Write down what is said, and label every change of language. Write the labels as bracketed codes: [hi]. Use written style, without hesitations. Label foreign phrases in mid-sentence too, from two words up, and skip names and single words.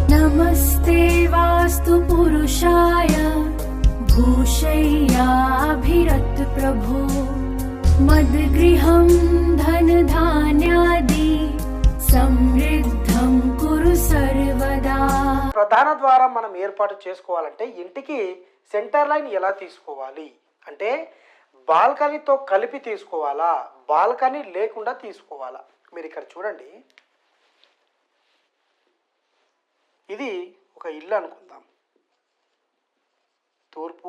[sa] नमस्ते वास्तु पुरुषाय भूषय्याभिरत प्रभो मद्गृहं धनधान्यादि समृद्धं कुरु सर्वदा। [te] ప్రధాన ద్వారం మనం ఏర్పాటు చేసుకోవాలంటే ఇంటికి [en] center line [te] ఎలా తీసుకోవాలి అంటే బాల్కనీతో కలిపి తీసుకోవాలా, బాల్కనీ లేకుండా తీసుకోవాలా? మీరు ఇక్కడ చూడండి, ఇది ఒక ఇల్లు అనుకుందాం, తూర్పు.